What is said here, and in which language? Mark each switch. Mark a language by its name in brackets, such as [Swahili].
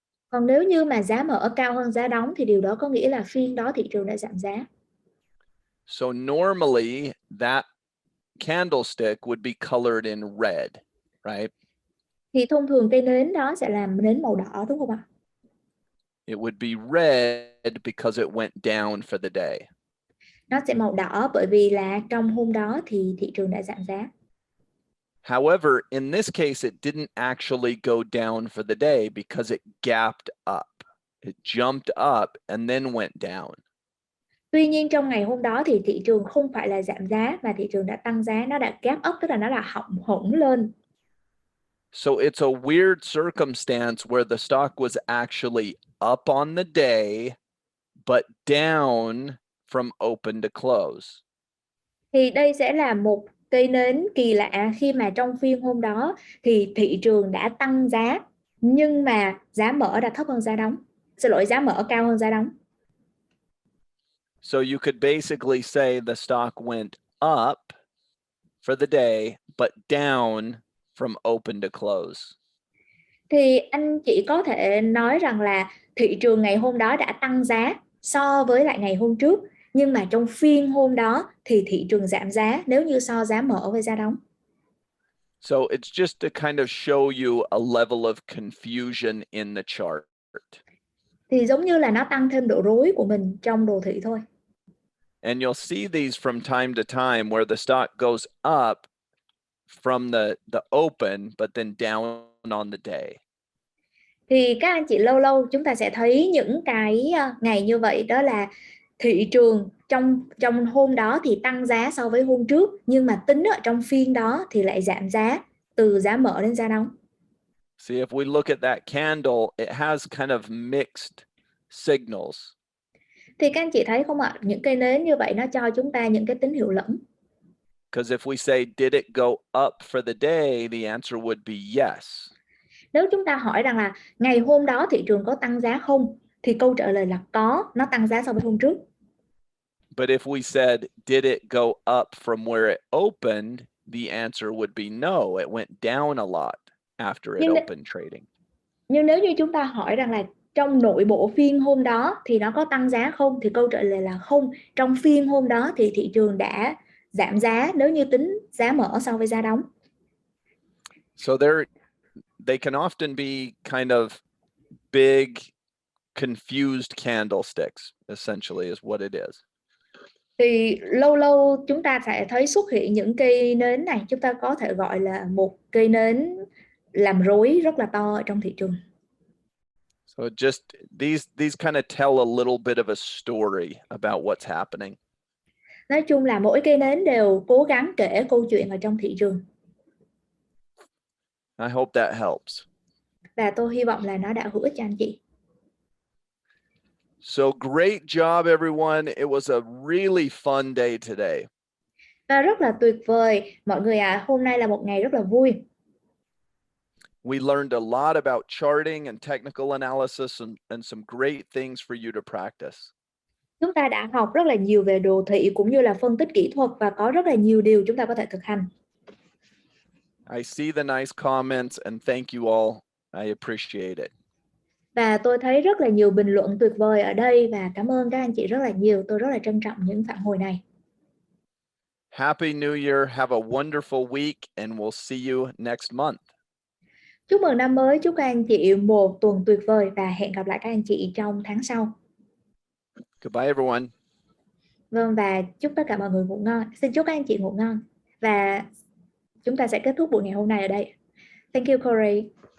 [Vietnamese] Còn nếu như mà giá mở cao hơn giá đóng thì điều đó có nghĩa là phiên đó thị trường đã giảm giá. [English] So normally that candlestick would be colored in red, right? [Vietnamese] Thì thông thường cây nến đó sẽ làm nến màu đỏ, đúng không ạ? [English] It would be red because it went down for the day. [Vietnamese] Nó sẽ màu đỏ bởi vì là trong hôm đó thì thị trường đã giảm giá. [English] However, in this case, it didn't actually go down for the day because it gapped up. It jumped up and then went down. [Vietnamese] Tuy nhiên trong ngày hôm đó thì thị trường không phải là giảm giá mà thị trường đã tăng giá, nó đã gap up, tức là nó đã hỏng lên. [English] So it's a weird circumstance where the stock was actually up on the day, but down from open to close. [Vietnamese] Thì đây sẽ là một cây nến kỳ lạ khi mà trong phiên hôm đó thì thị trường đã tăng giá nhưng mà giá mở đã thấp hơn giá đóng. Xin lỗi, giá mở cao hơn giá đóng. [English] So you could basically say the stock went up for the day, but down from open to close. [Vietnamese] Thì anh chỉ có thể nói rằng là thị trường ngày hôm đó đã tăng giá so với lại ngày hôm trước, nhưng mà trong phiên hôm đó thì thị trường giảm giá nếu như so giá mở với giá đóng. [English] So it's just to kind of show you a level of confusion in the chart. [Vietnamese] Thì giống như là nó tăng thêm độ rối của mình trong đồ thị thôi. [English] And you'll see these from time to time where the stock goes up from the open but then down on the day. [Vietnamese] Thì các anh chị lâu lâu chúng ta sẽ thấy những cái ngày như vậy, đó là thị trường trong hôm đó thì tăng giá so với hôm trước, nhưng mà tính ở trong phiên đó thì lại giảm giá từ giá mở đến giá đóng. [English] See, if we look at that candle, it has kind of mixed signals. [Vietnamese] Thì các anh chị thấy không ạ, những cây nến như vậy nó cho chúng ta những cái tín hiệu lẫn. [English] Because if we say, did it go up for the day, the answer would be yes. [Vietnamese] Nếu chúng ta hỏi rằng là ngày hôm đó thị trường có tăng giá không, thì câu trả lời là có, nó tăng giá so với hôm trước. [English] But if we said, did it go up from where it opened, the answer would be no, it went down a lot after it opened trading. [Vietnamese] Nhưng nếu như chúng ta hỏi rằng là trong nội bộ phiên hôm đó thì nó có tăng giá không, thì câu trả lời là không. Trong phiên hôm đó thì thị trường đã giảm giá nếu như tính giá mở so với giá đóng. [English] So they can often be kind of big, confused candlesticks, essentially is what it is. [Vietnamese] Thì lâu lâu chúng ta sẽ thấy xuất hiện những cây nến này, chúng ta có thể gọi là một cây nến làm rối rất là to ở trong thị trường. [English] So just these kind of tell a little bit of a story about what's happening. [Vietnamese] Nói chung là mỗi cây nến đều cố gắng kể câu chuyện ở trong thị trường. [English] I hope that helps. [Vietnamese] Và tôi hy vọng là nó đã hữu ích cho anh chị. [English] So great job, everyone. It was a really fun day today. [Vietnamese] Và rất là tuyệt vời. Mọi người hôm nay là một ngày rất là vui. [English] We learned a lot about charting and technical analysis and some great things for you to practice. [Vietnamese] Chúng ta đã học rất là nhiều về đồ thị cũng như là phân tích kỹ thuật và có rất là nhiều điều chúng ta có thể thực hành. [English] I see the nice comments and thank you all. I appreciate it. [Vietnamese] Và tôi thấy rất là nhiều bình luận tuyệt vời ở đây và cảm ơn các anh chị rất là nhiều. Tôi rất là trân trọng những phản hồi này. [English] Happy New Year. Have a wonderful week and we'll see you next month. [Vietnamese] Chúc mừng năm mới, chúc các anh chị một tuần tuyệt vời và hẹn gặp lại các anh chị trong tháng sau. [English] Goodbye, everyone. [Vietnamese] Vâng, và chúc tất cả mọi người ngủ ngon. Xin chúc các anh chị ngủ ngon. Và chúng ta sẽ kết thúc buổi ngày hôm nay ở đây. [English] Thank you, Corey.